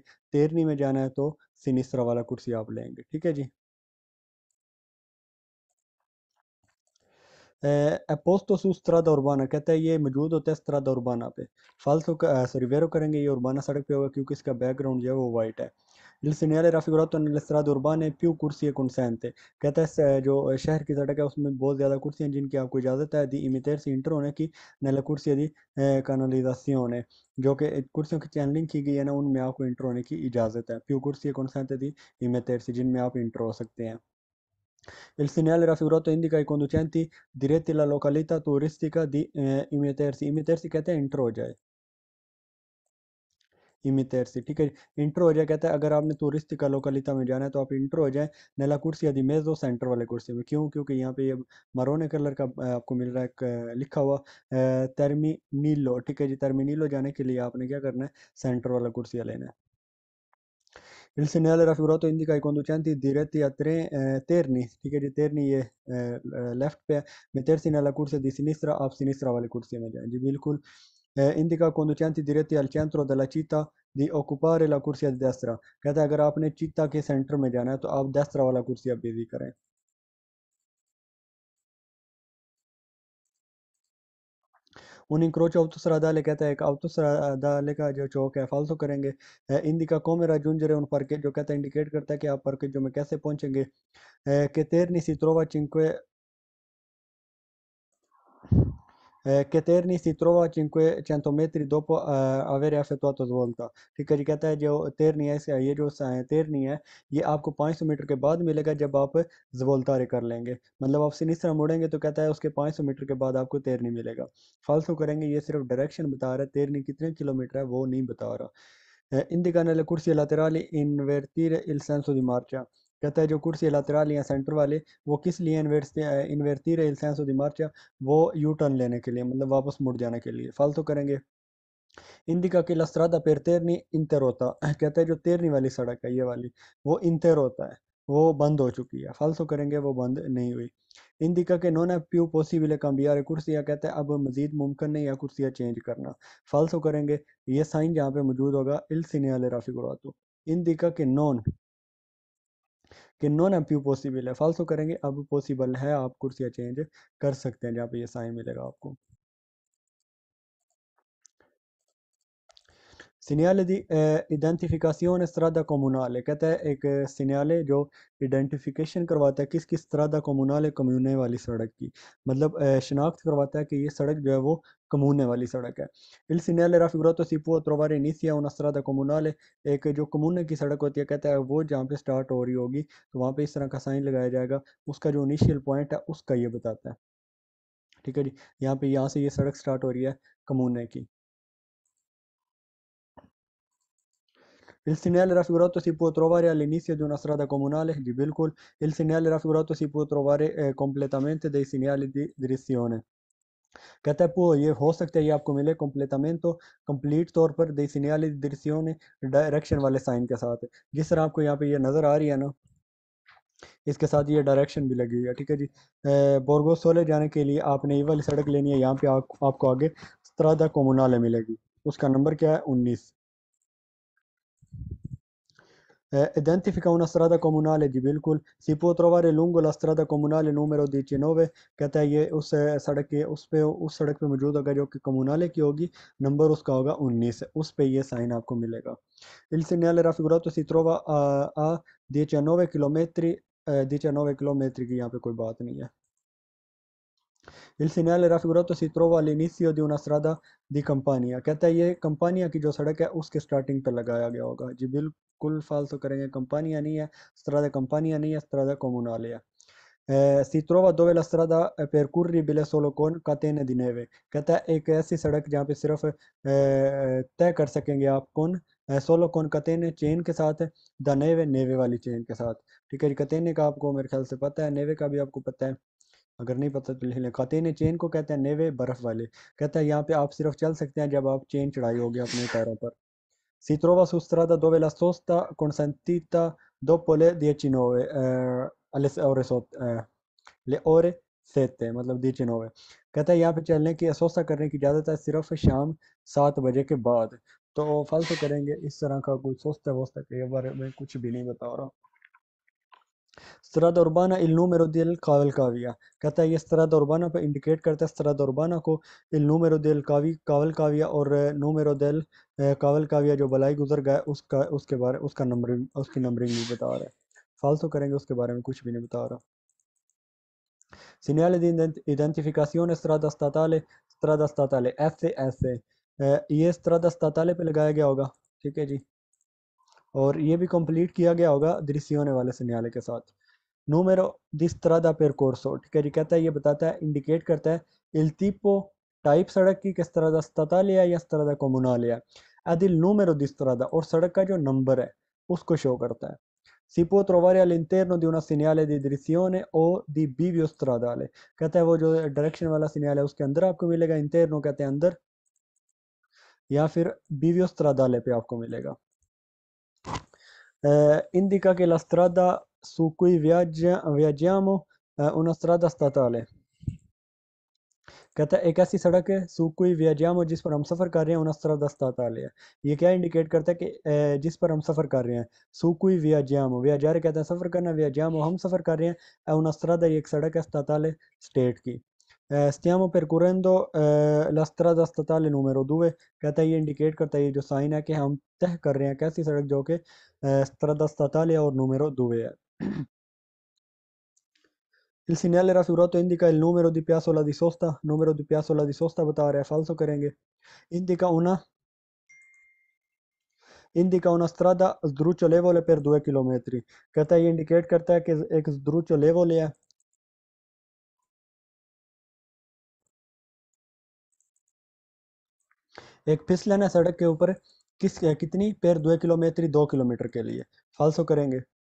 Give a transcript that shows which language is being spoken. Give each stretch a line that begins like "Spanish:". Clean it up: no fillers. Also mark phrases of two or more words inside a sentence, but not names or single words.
Hindi: तेरनी में जाना है तो सिनिस्त्रा वाला कुर्सी आप लेंगे, ठीक है जी।
Italian: apposto su strada urbana
Hindi: कहता है ये मौजूद होता है
Italian: strada urbana
Hindi: पे। फालतू का सॉरी वेरो करेंगे, ये उर्बाना सड़क पे होगा क्योंकि इसका बैकग्राउंड जो है वो वाइट है।
Italian: Il segnale raffigurato nelle strade urbane più corsie consente,
Hindi: कहता है जो शहर की सड़क है उसमें बहुत ज़्यादा कुर्सियाँ जिनकी आपको इजाज़त है
Italian: di imitersi
Hindi: इंटर होने की
Italian: nella corsie di canalizzazione,
Hindi: जो कि कुर्सियों की चैनलिंग की गई है ना, उनमें आपको इंटर होने की इजाज़त है।
Italian: più corsie consente di imitersi
Hindi: जिनमें आप इंटर हो सकते हैं।
Italian: Il segnale raffigurato indica ai conducenti diretti alla località turistica di imitersi, imitersi
Hindi: कहते हैं इंटर हो जाए,
Italian: इमितेरसी,
Hindi: ठीक है। इंटर हो जाए कहता है अगर आपने टूरिस्ट का लोकलिता में जाना है तो आप इंटर हो जाए
Italian: nella corsia di mezzo
Hindi: सेंटर वाले कुर्सी में। क्यों? क्योंकि यहाँ पे ये मरोने कलर का आपको मिल रहा है लिखा हुआ टर्मिनीलो, ठीक है जी। टर्मिनीलो जाने के लिए आपने क्या करना है, सेंटर वाला कुर्सी लेना है।
Italian: Il segnale raffigurato indica ai conducenti diretti a Terni,
Hindi: ठीक है जी।
Italian: Terni
Hindi: ये लेफ्ट पे है।
Italian: mettersi nella corsia di sinistra,
Hindi: आप sinistra वाली कुर्सी में जाएं जी, बिल्कुल।
Italian: indica ai conducenti diretti al centro della città di occupare la corsia di destra,
Hindi: कहता है अगर आपने चित्ता के सेंटर में जाना है तो आप destra वाला कुर्सी आप बिजी करें।
Italian: un incrocio autostradale
Hindi: कहता है एक autostradale का जो चौक है फालतू करेंगे।
Italian: indica come raggiungere un parcheggio
Hindi: कहता है इंडिकेट करता है कि आप parcheggio में कैसे पहुंचेंगे।
Italian: che Terni si trova a 5 che Terni si trova a 500 metri dopo avere effettuato svolta,
Hindi: ठीक है जी। कहता है जो तेरनी है ये जो तेरनी है ये आपको 500 मीटर के बाद मिलेगा जब आप जवोल्तारे कर लेंगे। मतलब आप सिनिस्रा मुड़ेंगे तो कहता है उसके 500 मीटर के बाद आपको तेरनी मिलेगा। फालतू करेंगे, ये सिर्फ डायरेक्शन बता रहा है, तेरनी कितने किलोमीटर है वो नहीं बता रहा।
Italian: indica nelle corsie laterali invertire il senso di marcia,
Hindi: कहता है जो
Italian: corsie laterali
Hindi: हैं सेंटर वाले वो किस लिए
Italian: invertire il senso di marcia,
Hindi: वो
English: U-turn
Hindi: लेने के लिए, मतलब वापस मुड़ जाने के लिए। फालतू करेंगे।
Italian: indica che la strada per terni interrotta,
Hindi: कहता है जो तेरनी वाली सड़क है ये वाली वो interrotta है, वो बंद हो चुकी है। फालतू करेंगे वो बंद नहीं हुई।
Italian: indica che non è più possibile cambiare corsie,
Hindi: कहता है अब मजीद मुमकिन नहीं है कुर्सियाँ चेंज करना। फालतू करेंगे, ये साइन जहाँ पे मौजूद होगा
Italian: il segnale raffigurato indica che non è più possibile
Hindi: है। फालतू करेंगे अब पॉसिबल है, आप कुर्सियाँ चेंज कर सकते हैं, जहाँ पे ये साइन मिलेगा आपको।
Italian: Segnale di identificazione strada comunale,
Hindi: कहता है एक सिग्नल जो आइडेंटिफिकेशन करवाता है किस किस
Italian: strada comunale,
Hindi: कम्यूने वाली सड़क की। मतलब शनाख्त करवाता है कि ये सड़क जो है वो कम्यूने वाली सड़क है।
Italian: Il segnale raffigurato si può trovare inizia una strada comunale,
Hindi: एक जो कम्यूने की सड़क होती है कहता है वो जहाँ पे स्टार्ट हो रही होगी तो वहाँ पे इस तरह का साइन लगाया जाएगा, उसका जो इनिशियल पॉइंट है उसका ये बताता है, ठीक है जी। यहाँ पे यहाँ से ये सड़क स्टार्ट हो रही है कम्यूने की।
Italian: Il segnale raffigurato si può trovare all'inizio di una strada comunale,
Hindi: जी बिल्कुल।
Italian: Il segnale raffigurato si può trovare completamente dei segnali di direzione,
Hindi: कहता है वो ये हो सकता है ये आपको मिले completamento, कंप्लीट तौर पर
Italian: dei segnali di direzione,
Hindi: डायरेक्शन वाले साइन के साथ। जिस तरह आपको यहाँ पे ये नज़र आ रही है ना, इसके साथ ये डायरेक्शन भी लगी हुई है, ठीक है जी। बोरगोसोले जाने के लिए आपने ये वाली सड़क लेनी है, यहाँ पे आपको आगे
Italian: strada comunale
Hindi: मिलेगी, उसका नंबर क्या है 19।
Italian: identifica una strada comunale,
Hindi: जी बिल्कुल।
Italian: si può trovare lungo la strada comunale numero 19,
Hindi: कहता है ये उस सड़क के उस सड़क पे मौजूद होगा जो कि कम्युनाले की होगी, नंबर उसका होगा 19, उस पे ये साइन आपको मिलेगा।
Italian: il segnale raffigurato si trova a 19 chilometri,
Hindi: 19 किलोमीटर की यहाँ पे कोई बात नहीं है।
Italian: Il segnale raffigurato si trova all'inizio di una strada di Campania,
Hindi: कहता है ये कंपानिया की जो सड़क है उसके स्टार्टिंग पे लगाया गया होगा, जी बिल्कुल। फालतू करेंगे, कंपानिया नहीं है,
Italian: strada Campania
Hindi: नहीं है,
Italian: strada comunale
Hindi: है।
Italian: si trova dove la strada percorribile solo con catene di neve,
Hindi: कहता है एक ऐसी सड़क जहाँ पे सिर्फ तय कर सकेंगे आप
Italian: con solo con catene
Hindi: चेन के साथ
Italian: de neve neve
Hindi: वाली चेन के साथ। ठीक है जी, कतेने का आपको मेरे ख्याल से पता है, नेवे का भी आपको पता है, अगर नहीं पता तो लिख लें। कतेने चेन को कहते हैं नेवे बर्फ वाले। कहता है यहाँ पे आप सिर्फ चल सकते हैं जब आप चेन चढ़ाई होगी अपने पैरों पर।
Italian: Si trova su strada dove la sosta consentita dopo le 19 le ore 7 मतलब 19।
Hindi: कहता है यहाँ पे चलने की सोस्ता करने की इजाज़त है सिर्फ शाम 7 बजे के बाद। तो फालतू करेंगे इस तरह का कोई सोस्ता वोस्ता के बारे में कुछ भी नहीं बता रहा।
Italian: Strada urbana il numero del cavalcavia,
Hindi: कहता है ये
Italian: strada urbana
Hindi: पे इंडिकेट करता है
Italian: strada urbana
Hindi: को
Italian: il numero del cavalcavia
Hindi: और
Italian: numero del cavalcavia
Hindi: जो बलाई गुजर गया उसका उसके बारे उसका नंबरिंग उसकी नंबरिंग नहीं बता रहा है। फालतू करेंगे उसके बारे में कुछ भी नहीं बता रहा।
Italian: Segnale di identificazione strada statale SS, ये strada statale
Hindi: पे लगाया गया होगा। ठीक है जी, और ये भी कंप्लीट किया गया होगा दृश्यों वाले सिग्नल के साथ।
Italian: नूमेरो di strada percorso,
Hindi: ठीक है जी, कहता है ये बताता है इंडिकेट करता है
Italian: il tipo
Hindi: टाइप सड़क की कि
Italian: strada statale
Hindi: है या
Italian: strada comunale
Hindi: है।
Italian: ed il numero di strada
Hindi: और सड़क का जो नंबर है उसको शो करता है।
Italian: Si può trovare all'interno di una segnale di direzione o di bivio stradale,
Hindi: कहता है वो जो डायरेक्शन वाला सिग्नल है उसके अंदर आपको मिलेगा, इंटरनो कहते हैं अंदर, या फिर
Italian: bivio stradale
Hindi: पे आपको मिलेगा।
Italian: indica che la strada su cui viaggiamo è una strada statale,
Hindi: कहता है एक ऐसी सड़क है
Italian: su cui viaggiamo
Hindi: जिस पर हम सफ़र कर रहे हैं
Italian: una strada statale
Hindi: है। ये क्या इंडिकेट करता है कि जिस पर हम सफ़र कर रहे हैं
Italian: su cui viaggiamo,
Hindi: viaggiare कहते हैं सफ़र करना, viaggiamo हम सफ़र कर रहे हैं,
Italian: è una strada
Hindi: ये एक सड़क है statale स्टेट की।
Italian: stiamo percorrendo la strada statale numero 2,
Hindi: कहता है ये इंडिकेट करता है ये जो साइन है कि हम तय कर रहे हैं कैसी सड़क जो कि
Italian: strada statale
Hindi: और numero 2 है।
Italian: Il segnale raffigurato indica il numero di piazzola di sosta, numero di piazzola di sosta
Hindi: बता रहा है, falso करेंगे।
Italian: Indica una, indica una strada sdrucciolevole per 2 km,
Hindi: कहता है ये इंडिकेट करता है कि एक sdrucciolevole है, एक फिसलन है सड़क के ऊपर कितनी
Italian: per 2 km
Hindi: 2 किलोमीटर के लिए। फाल्सो करेंगे।